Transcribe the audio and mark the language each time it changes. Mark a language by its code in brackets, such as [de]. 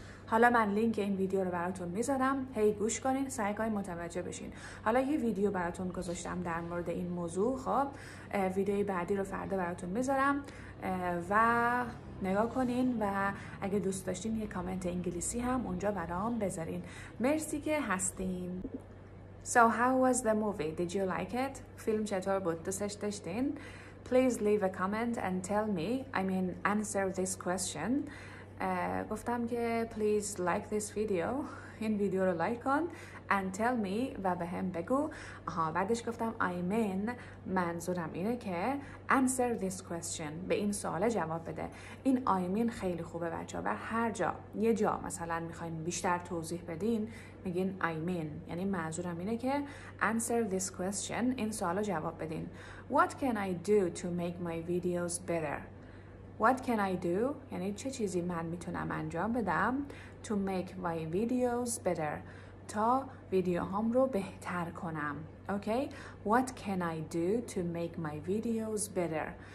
[fa] حالا من لینک این ویدیو رو براتون میذارم، هی گوش کنین، سعی کنین متوجه بشین. حالا یه ویدیو براتون گذاشتم در مورد این موضوع. خب ویدیوی بعدی رو فردا براتون میذارم و نگاه کنین و اگه دوست داشتین یه کامنت انگلیسی هم اونجا برام بذارین. مرسی که هستین. [en] So how was the movie? Did you like it? [fa] فیلم چطور بود؟ دوستش داشتین؟ [en] Please leave a comment and tell me, answer this question. [fa] گفتم که [en] please like this video. [fa] این ویدیو رو لایک کن [en] and tell me [fa] و به هم بگو. بعدش گفتم منظورم اینه که [en] answer this question. [fa] به این سوال جواب بده. این خیلی خوبه بچه ها. و هر جا یه جا مثلا میخواین بیشتر توضیح بدین میگین یعنی منظورم اینه که [en] answer this question. [fa] این سوال رو جواب بدین. [en] What can I do to make my videos better? What can I do؟ [fa] یعنی چه چیزی من میتونم انجام بدم [en] to make my videos better. [fa] تا ویدیوهام رو بهتر کنم. Okay? [en] What can I do to make my videos better?